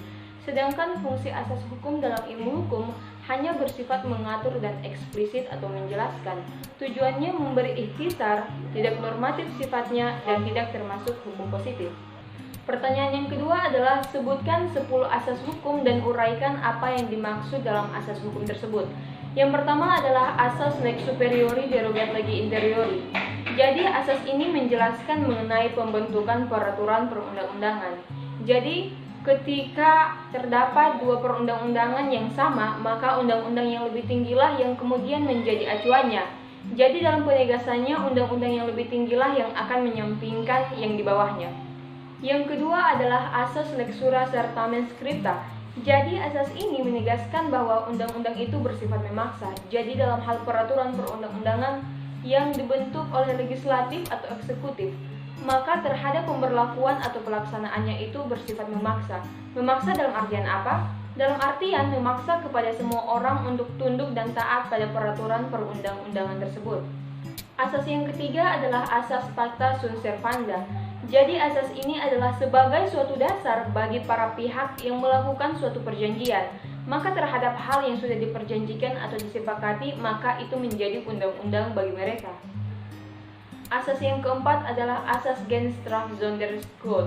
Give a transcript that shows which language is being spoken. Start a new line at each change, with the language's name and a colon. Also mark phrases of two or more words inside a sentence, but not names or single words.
Indonesian: Sedangkan fungsi asas hukum dalam ilmu hukum hanya bersifat mengatur dan eksplisit atau menjelaskan. Tujuannya memberi ikhtisar, tidak normatif sifatnya, dan tidak termasuk hukum positif. Pertanyaan yang kedua adalah sebutkan 10 asas hukum dan uraikan apa yang dimaksud dalam asas hukum tersebut. Yang pertama adalah asas
Latin: lex superiori derogat legi interiori.
Indonesian: Jadi asas ini menjelaskan mengenai pembentukan peraturan perundang-undangan. Jadi ketika terdapat dua perundang-undangan yang sama, maka undang-undang yang lebih tinggilah yang kemudian menjadi acuannya. Jadi dalam penegasannya, undang-undang yang lebih tinggilah yang akan menyampingkan yang di bawahnya. Yang kedua adalah asas
Latin: lex sura certamen scripta.
Indonesian: Jadi asas ini menegaskan bahwa undang-undang itu bersifat memaksa. Jadi dalam hal peraturan perundang-undangan yang dibentuk oleh legislatif atau eksekutif, maka terhadap pemberlakuan atau pelaksanaannya itu bersifat memaksa. Memaksa dalam artian apa? Dalam artian memaksa kepada semua orang untuk tunduk dan taat pada peraturan perundang-undangan tersebut. Asas yang ketiga adalah asas
Latin: pacta sunt servanda.
Indonesian: Jadi asas ini adalah sebagai suatu dasar bagi para pihak yang melakukan suatu perjanjian, maka terhadap hal yang sudah diperjanjikan atau disepakati, maka itu menjadi undang-undang bagi mereka. Asas yang keempat adalah asas
Dutch: gens straf sonder schuld.